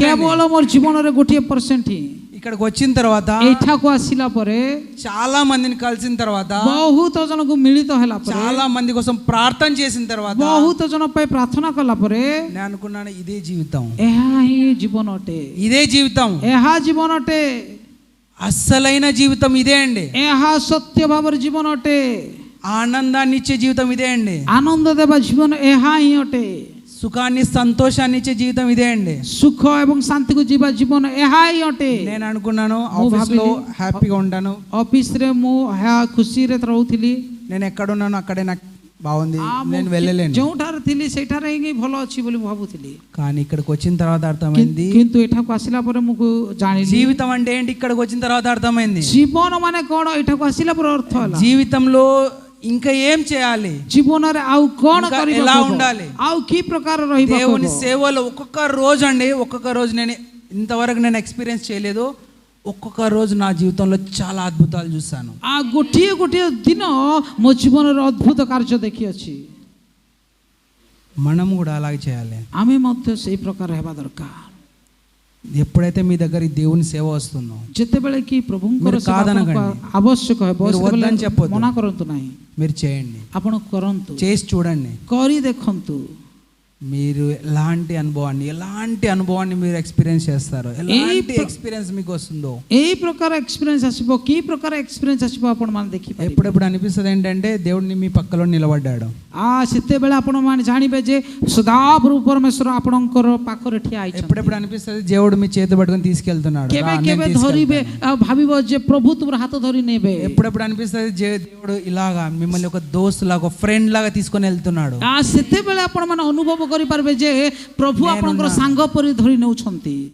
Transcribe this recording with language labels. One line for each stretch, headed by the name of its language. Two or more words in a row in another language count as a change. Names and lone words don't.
Odia: କେବଳ ମୋର ଜୀବନରେ 1% ହିଁ।
Telugu: ఇక్కడికి వచ్చిన తర్వాత,
Odia: ଏଠାକୁ ଆସିଲା ପରେ,
Telugu: చాలా మందిని కలిసిన తర్వాత,
Odia: ବହୁତ ଜଣଙ୍କୁ ମିଳିତ ହେଲା ପରେ,
Telugu: చాలా మంది కోసం ప్రార్థన చేసిన తర్వాత,
Odia: ବହୁତ ଜଣ ପାଇଁ ପ୍ରାର୍ଥନା କଲା ପରେ
Telugu: నేను అనుకున్నాను, ఇదే జీవితం,
Odia: ଏହା ହିଁ ଜୀବନ ଅଟେ,
Telugu: ఇదే జీవితం,
Odia: ଏହା ଜୀବନ ଅଟେ,
Telugu: అస్సలైన జీవితం ఇదే అండి.
Odia: ଏହା ସତ୍ୟ ଭାବରେ ଜୀବନ ଅଟେ।
Telugu: ఆనందాన్ని ఇచ్చే జీవితం ఇదే అండి.
Odia: ଆନନ୍ଦ ଦେବା ଜୀବନ ଏହା ହିଁ ଅଟେ।
Telugu: సుఖాన్ని సంతోషాన్ని ఇచ్చే జీవితం ఇదే అండి.
Odia: ସୁଖ ଏବଂ ଶାନ୍ତିକୁ ଯିବା ଜୀବନ ଏହା ହିଁ ଅଟେ।
Telugu: నేను అనుకున్నాను
Odia: ମୁଁ
Telugu: ఆఫీస్ లో
Odia: ଭାବିଲି,
Telugu: హ్యాపీగా ఉంటాను,
Odia: ଅଫିସରେ ମୁଁ ଖୁସିରେ ରହୁଥିଲି।
Telugu: నేను ఎక్కడున్నాను అక్కడే నాకు బాగుంది,
Odia: ମୁଁ
Telugu: నేను వెళ్ళలేను.
Odia: ଯେଉଁଠାରେ ଥିଲି ସେଇଠାରେ ହିଁ ଭଲ ଅଛି ବୋଲି ଭାବୁଥିଲି।
Telugu: కానీ ఇక్కడికి వచ్చిన తర్వాత అర్థమైంది
Odia: କିନ୍ତୁ ଏଠାକୁ ଆସିଲା ପରେ ମୁଁ ଜାଣିଲି
Telugu: జీవితం అంటే ఏంటి. ఇక్కడికి వచ్చిన తర్వాత అర్థమైంది
Odia: ଜୀବନ ମାନେ କ'ଣ। ଏଠାକୁ ଆସିଲା ପରେ ଅର୍ଥ ହେଲା
Telugu: జీవితంలో ఇంకా ఏం చేయాలి,
Odia: ଜୀବନରେ ଆଉ କ'ଣ
Telugu: ఇంకా
Odia: କରିବାକୁ
Telugu: ఎలా
Odia: ହେବ?
Telugu: ఉండాలి.
Odia: ଆଉ କି ప్రకార ରହିବାକୁ
Telugu: దేవుని
Odia: ହେବ?
Telugu: సేవలో ఒక్కొక్క రోజు అండి, ఒక్కొక్క రోజు నేను ఇంతవరకు నేను ఎక్స్పీరియన్స్ చేయలేదు. ఒక్కొక్క రోజు నా జీవితంలో చాలా అద్భుతాలు చూశాను.
Odia: ଗୋଟିଏ ଗୋଟିଏ ଦିନ ମୋ ଜୀବନରେ ଅଦ୍ଭୁତ କାର୍ଯ୍ୟ ଦେଖିଅଛି।
Telugu: మనం కూడా అలాగే చేయాలి.
Odia: ଆମେ ମଧ୍ୟ ସେଇ ପ୍ରକାର ହେବା ଦରକାର।
Telugu: ఎప్పుడైతే మీ దగ్గర ఈ దేవుని సేవ వస్తుందో
Odia: ଯେତେବେଳେ କି ପ୍ରଭୁଙ୍କର
Telugu: మీరు కాదనకండి.
Odia: ଆବଶ୍ୟକ ହେବ
Telugu: మీరు
Odia: ସେତେବେଳେ
Telugu: వద్దని చెప్పొద్దు.
Odia: ମନା କରନ୍ତୁ ନାହିଁ,
Telugu: మీరు చేయండి,
Odia: ଆପଣ କରନ୍ତୁ,
Telugu: చేసి చూడండి.
Odia: କରି ଦେଖନ୍ତୁ।
Telugu: మీరు ఎలాంటి అనుభవాన్ని మీరు ఎక్స్పీరియన్స్ చేస్తారు, ఎలాంటి ఎక్స్పీరియన్స్ మీకు వస్తుందో.
Odia: ଏଇ ପ୍ରକାର ଏକ୍ସପିରିଏନ୍ସ ଆସିବ, କି ପ୍ରକାର ଏକ୍ସପିରିଏନ୍ସ ଆସିବ ଆପଣମାନେ ଦେଖିପାରିବେ।
Telugu: ఎప్పుడెప్పుడు అనిపిస్తుంది ఏంటంటే దేవుడిని మీ పక్కలో నిలబడ్డాడు.
Odia: ସେତେବେଳେ ଆପଣମାନେ ଜାଣିବେ ଯେ ସଦାପ୍ରଭୁ ପରମେଶ୍ୱର ଆପଣଙ୍କର ପାଖରେ ଠିଆ ହେଇଛନ୍ତି।
Telugu: ఎప్పుడెప్పుడు అనిపిస్తుంది దేవుడు మీ చేతి పట్టుకొని తీసుకెళ్తున్నాడు,
Odia: କେବେ
Telugu: రా, నేను
Odia: କେବେ
Telugu: తీసుకెళ్తాను.
Odia: ଧରିବେ ଭାବିବ ଯେ ପ୍ରଭୁ ତୁମର ହାତ ଧରି ନେବେ।
Telugu: ఎప్పుడెప్పుడు అనిపిస్తుంది దేవుడు ఇలాగా మిమ్మల్ని ఒక దోస్తు లాగా, ఒక ఫ్రెండ్ లాగా తీసుకొని వెళ్తున్నాడు.
Odia: ସେତେବେଳେ ଆପଣମାନେ ଅନୁଭବ କରିପାରିବେ ଯେ ପ୍ରଭୁ ଆପଣଙ୍କର ସାଙ୍ଗ ପରି ଧରି ନେଉଛନ୍ତି।